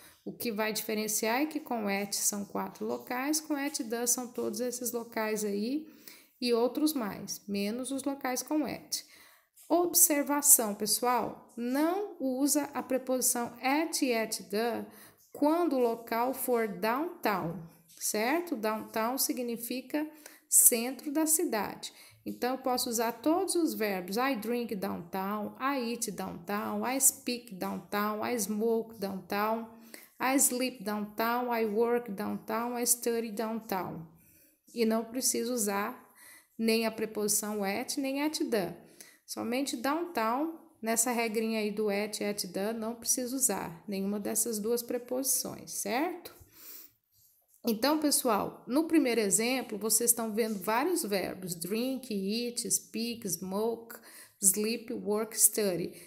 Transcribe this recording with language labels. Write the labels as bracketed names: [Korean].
[Portuguese] O que vai diferenciar é que com at são 4 locais, com at the são todos esses locais aí e outros mais, menos os locais com at. Observação, pessoal, não usa a preposição at e at the quando o local for downtown, certo? Downtown significa centro da cidade. Então, eu posso usar todos os verbos. [English] I drink downtown, I eat downtown, I speak downtown, I smoke downtown, I sleep downtown, I work downtown, I study downtown. [Portuguese] E não preciso usar nem a preposição at, nem at the. Somente downtown, nessa regrinha aí do at the, não precisa usar nenhuma dessas duas preposições, certo? Então, pessoal, no primeiro exemplo, vocês estão vendo vários verbos: drink, eat, speak, smoke, sleep, work, study.